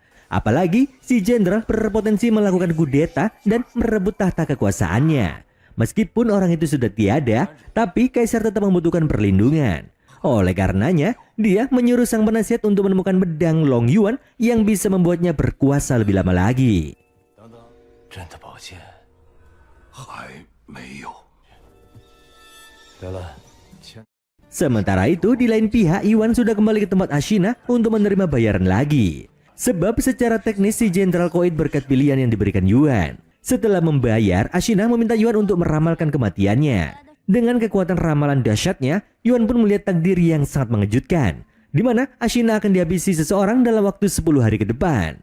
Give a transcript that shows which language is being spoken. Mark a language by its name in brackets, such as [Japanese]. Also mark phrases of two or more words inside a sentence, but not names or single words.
[Indonesian] Apalagi, si jenderal berpotensi melakukan kudeta dan merebut tahta kekuasaannya. Meskipun orang itu sudah tiada, tapi kaisar tetap membutuhkan perlindungan. Oleh karenanya, dia menyuruh sang penasihat untuk menemukan pedang Long Yuan yang bisa membuatnya berkuasa lebih lama lagi. [Chinese] 朕的宝剑还没有。得了，钱。 [Indonesian] Sementara itu, di lain pihak, Yuan sudah kembali ke tempat Ashina untuk menerima bayaran lagi. Sebab secara teknis si Jenderal Koid berkat pilihan yang diberikan Yuan. Setelah membayar, Ashina meminta Yuan untuk meramalkan kematiannya. Dengan kekuatan ramalan dahsyatnya, Yuan pun melihat takdir yang sangat mengejutkan, di mana Ashina akan dihabisi seseorang dalam waktu 10 hari ke depan.